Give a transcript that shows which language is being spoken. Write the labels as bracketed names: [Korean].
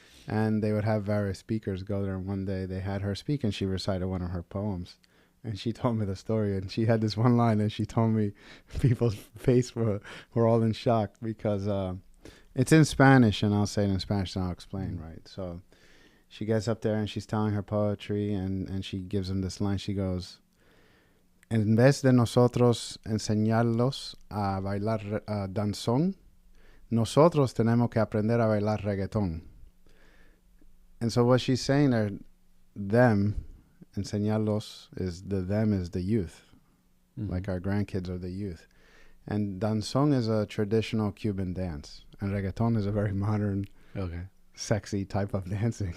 [English] And they would have various speakers go there. And one day they had her speak, and she recited one of her poems. And she told me the story. And she had this one line, and she told me people's face were all in shock because it's in Spanish, and I'll say it in Spanish, and I'll explain, right? So she gets up there, and she's telling her poetry, and she gives them this line. She goes, [Spanish] en vez de nosotros enseñarlos a bailar danzón, nosotros tenemos que aprender a bailar reggaetón. [English] And so what she's saying there, them, enseñarlos, is the youth. Like our grandkids are the youth. And danzón is a traditional Cuban dance. And reggaeton is a very modern, sexy type of dancing.